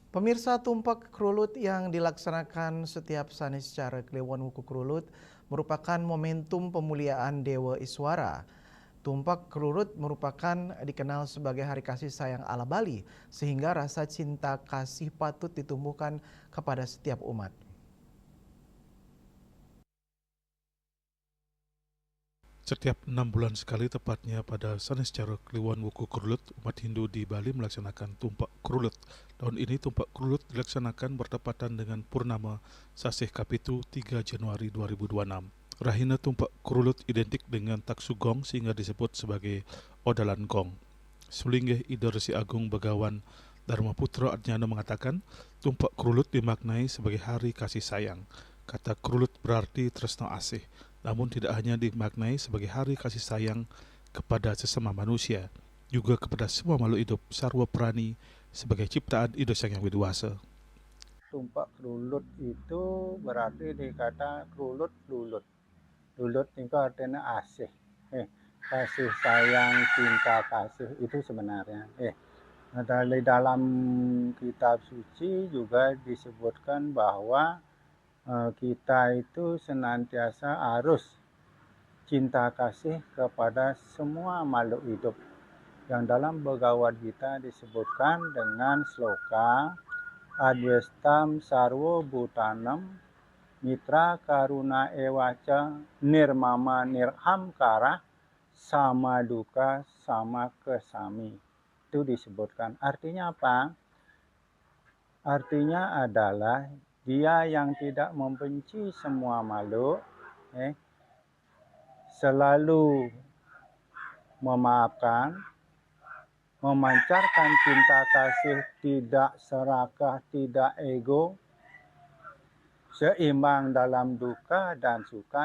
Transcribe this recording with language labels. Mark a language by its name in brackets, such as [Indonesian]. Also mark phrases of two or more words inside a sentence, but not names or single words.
[Indonesian] Pemirsa, tumpak Krulut yang dilaksanakan setiap Saniscara Kliwon Wuku Krulut merupakan momentum pemuliaan Dewa Iswara. Tumpak Krulut merupakan dikenal sebagai hari kasih sayang ala Bali, sehingga rasa cinta kasih patut ditumbuhkan kepada setiap umat. Setiap 6 bulan sekali, tepatnya pada Saniscara Kliwon Wuku Krulut, umat Hindu di Bali melaksanakan tumpak Krulut. Tahun ini tumpak Krulut dilaksanakan bertepatan dengan Purnama Sasih Kapitu 3 Januari 2026. Rahina tumpak Krulut identik dengan taksugong sehingga disebut sebagai Odalan Gong. Sulinggih Ida Resi Agung Begawan Dharma Putra Adnyana mengatakan, tumpak Krulut dimaknai sebagai hari kasih sayang. Kata Krulut berarti [Balinese] tresno asih, [Indonesian] namun tidak hanya dimaknai sebagai hari kasih sayang kepada sesama manusia, juga kepada semua makhluk hidup [Balinese] sarwa prani [Indonesian] sebagai ciptaan Ida Sang Yang Widuwasa. Tumpak Krulut itu berarti dikata Krulut lulut. Lulut itu artinya asih. Kasih sayang, cinta kasih itu sebenarnya. Di dalam kitab suci juga disebutkan bahwa kita itu senantiasa harus cinta kasih kepada semua makhluk hidup. Yang dalam Bhagavad Gita disebutkan dengan sloka [Sanskrit] अद्वेष्टा सर्व भूतानां मैत्रः करुण एव च निर्ममो निरहङ्कारः सम दुःख सम क्षमी. [Indonesian] Itu disebutkan. Artinya apa? Artinya adalah dia yang tidak membenci semua makhluk, selalu memaafkan, memancarkan cinta kasih, tidak serakah, tidak ego, seimbang dalam duka dan suka.